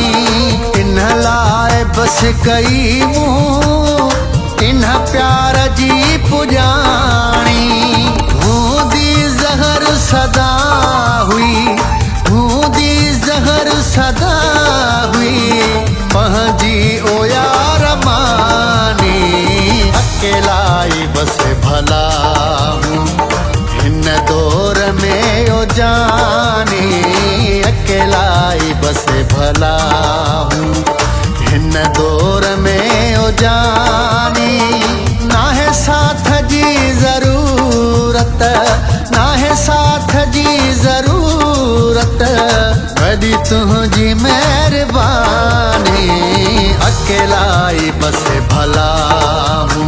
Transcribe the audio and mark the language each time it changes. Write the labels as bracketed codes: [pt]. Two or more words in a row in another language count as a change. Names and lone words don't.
[sd] इन लाइ बस कई मूं इन प्यार जी पुॼाणी। हूंदी ज़हर सदा हुई, हूंदी ज़हर सदा हुई, पंहिंजी ओ यार मानी [hi] अकेला ही बस भला हूँ। [sd] हिन दौर में ओ जानी [hi] अकेला ही बस भला हूँ। [sd] हिन दौर में ओ जानी ना है साथ जी जरूरत, ना है साथ जी जरूरत, वडी तुझी मेहरबानी [hi] अकेला ही बस भला हूँ।